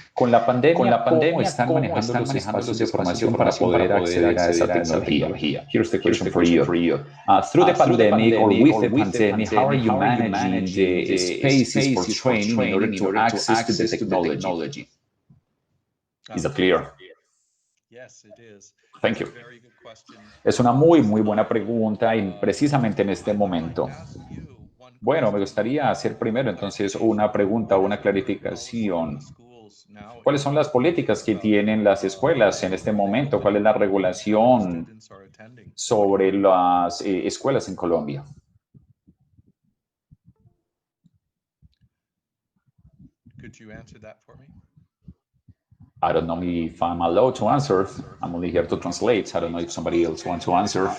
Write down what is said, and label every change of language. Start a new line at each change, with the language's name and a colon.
Spanish: Con la pandemia, ¿cómo están manejando los espacios de formación para poder acceder a esa tecnología?
English: Here's the question for you. Through the pandemic or with the pandemic, how are you managing the spaces for training in order to access to the technology? Is that clear? Yes, it is. Thank you.
Spanish: Es una muy buena pregunta y precisamente en este momento. Bueno, me gustaría hacer primero entonces una pregunta, una clarificación. ¿Cuáles son las políticas que tienen las escuelas en este momento? ¿Cuál es la regulación sobre las escuelas en Colombia?
English: Could you answer that for me? I don't know if I'm allowed to answer. I'm only here to translate. I don't know if somebody else wants to answer.